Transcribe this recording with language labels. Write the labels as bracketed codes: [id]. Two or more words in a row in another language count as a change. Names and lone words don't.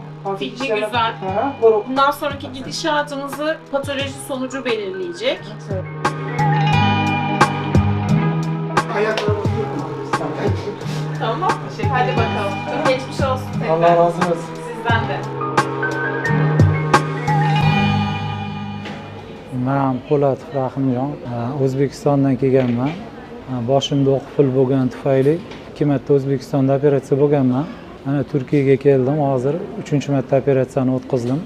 [tr] Filmi güzel. Bundan sonraki gidişatımızı patoloji sonucu belirleyecek. Tamam. Hadi bakalım. Geçmiş olsun tekrar. Allah razı olsun. Sizden de. [uz] Men Po'lat Rahimjon, O'zbekistondan kelganman. Boshimda o'q pul bo'lgani tufayli 2 marta O'zbekistonda operatsiya bo'lganman. Mana Turkiyaga keldim, hozir 3-marta operatsiyani o'tkazdim.